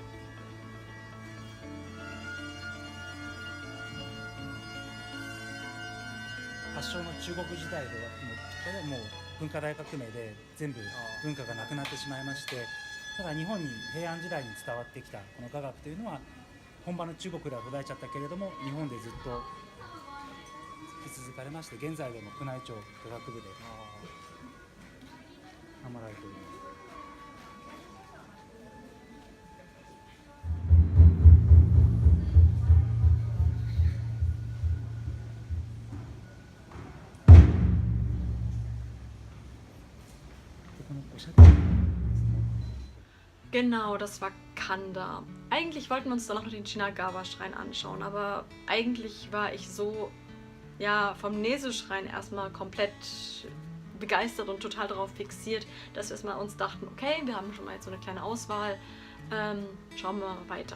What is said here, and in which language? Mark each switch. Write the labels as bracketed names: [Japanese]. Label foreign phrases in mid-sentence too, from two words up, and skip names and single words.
[Japanese] 発祥の中国時代ではもう文化大革命で全部文化がなくなってしまいまして、ただ日本に平安時代に伝わってきたこの雅楽というのは本場の中国では途絶えちゃったけれども、日本でずっと引き続かれまして、現在でも宮内庁雅楽部で守られております。このおしゃれですね。 [German] Genau, das war Kanda. Eigentlich wollten wir uns dann noch den Shinagawa-Schrein anschauen, aber eigentlich war ich so vom Nese-Schrein erstmal komplett begeistert und total darauf fixiert, dass wir erstmal uns dachten, okay, wir haben schon mal jetzt so eine kleine Auswahl, schauen wir weiter.